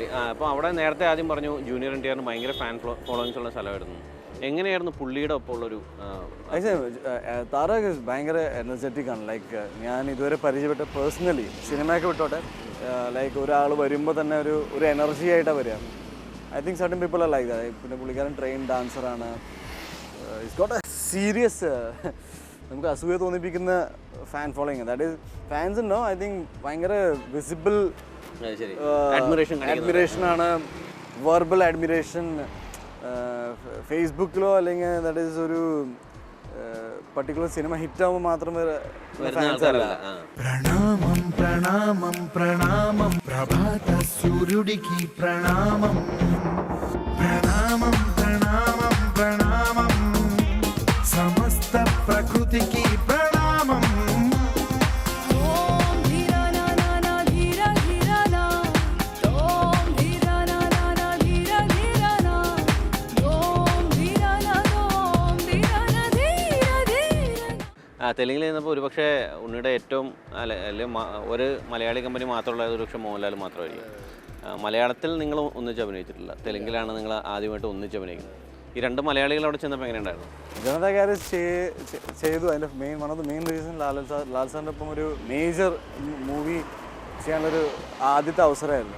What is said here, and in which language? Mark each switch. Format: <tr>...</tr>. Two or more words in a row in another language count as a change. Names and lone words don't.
<ml>അപ്പോൾ അവിടെ നേരത്തെ ആദ്യം പറഞ്ഞു ജൂനിയർ NTR ഭയങ്കര</ml> <en>fan followings</en> <ml>ഉള്ള സ്ഥലമായിരുന്നു. എങ്ങനെയായിരുന്നു പുള്ളിയുടെ ഒപ്പം ഉള്ളൊരു? താരക് ഭയങ്കര എനർജറ്റിക് ആണ്. ലൈക്ക് ഞാൻ ഇതുവരെ പരിചയപ്പെട്ട പേഴ്സണലി, സിനിമയൊക്കെ വിട്ടോട്ടെ, ലൈക്ക് ഒരാൾ വരുമ്പോൾ തന്നെ ഒരു എനർജി ആയിട്ടാണ് വരിക.</ml> <en>I think certain people are like that.</en> <ml>പിന്നെ പുള്ളിക്കാരൻ</ml> <en>train dancerആണ്. it's got a serious</en> <ml>നമുക്ക് അസൂയ തോന്നിപ്പിക്കുന്ന</ml> <en>fan following. that is fans ഉണ്ടോ I think ഭയങ്കര visible admirationആണ്, verbal admiration.</en> <ml>ഫേസ്ബുക്കിലോ അല്ലെങ്കിൽ</ml> <en>that is</en> <ml>ഒരു പർട്ടിക്കുലർ സിനിമ ഹിറ്റാകുമ്പോൾ മാത്രം വരുന്ന ഫാൻസ് അല്ല. ആൾക്കാരല്ല.</ml> <te>ప్రణామం ప్రణామం ప్రణామం ప్రభాత సూర్యుడికి ప్రణామం ప్రణామం ప్రణామం ప్రణామం సమస్త ప్రకృతికి ప్రణామం ఓం ధీరా నా నా నా ధీరా ధీరా నా ఓం ధీరా నా నా నా ధీరా ధీరా నా ఓం ధీరా నా ఓం ధీరా నా ధీరా ధీరా</te> <ml>തെലുങ്കിൽ നിന്നപ്പോൾ ഒരുപക്ഷെ ഉണ്ണിയുടെ ഏറ്റവും അല്ലെങ്കിൽ ഒരു മലയാളി കമ്പനി മാത്രമുള്ള ഒരുപക്ഷെ മോഹൻലാൽ മാത്രമായിരിക്കും. മലയാളത്തിൽ നിങ്ങൾ ഒന്നിച്ച് അഭിനയിച്ചിട്ടില്ല, തെലുങ്കിലാണ് നിങ്ങൾ ആദ്യമായിട്ട് ഒന്നിച്ച് അഭിനയിക്കുന്നത്. ഈ രണ്ട് മലയാളികൾ അവിടെ ചെന്നപ്പോൾ എങ്ങനെയുണ്ടായിരുന്നു? ജനതാ ഗ്യാരേജ് ചെയ്തു. അതിൻ്റെ</ml> <en>one of the main reason</en> <ml>ലാൽ സാറിൻ്റെ ഒപ്പം ഒരു</ml> <en>major movie</en> <ml>ചെയ്യാനുള്ളൊരു ആദ്യത്തെ അവസരമായിരുന്നു.</ml>